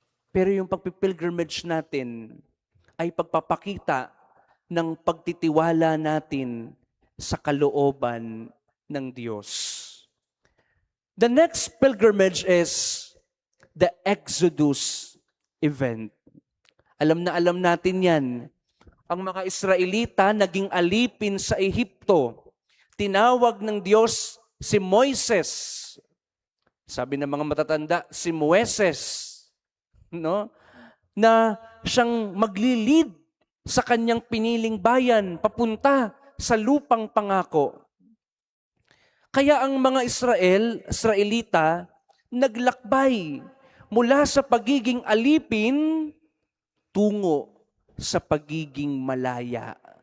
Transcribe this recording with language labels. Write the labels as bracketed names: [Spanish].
[Filipino] Pero yung pagpipilgrimage natin ay pagpapakita ng pagtitiwala natin sa kalooban ng Diyos. [English] The next pilgrimage is the Exodus event. [Filipino] Alam na alam natin yan. Ang mga Israelita naging alipin sa Ehipto. Tinawag ng Diyos si Moises. Sabi ng mga matatanda, si Moises, no? Na siyang maglilid sa kanyang piniling bayan papunta sa lupang pangako. Kaya ang mga Israelita, naglakbay mula sa pagiging alipin tungo sa pagiging malaya.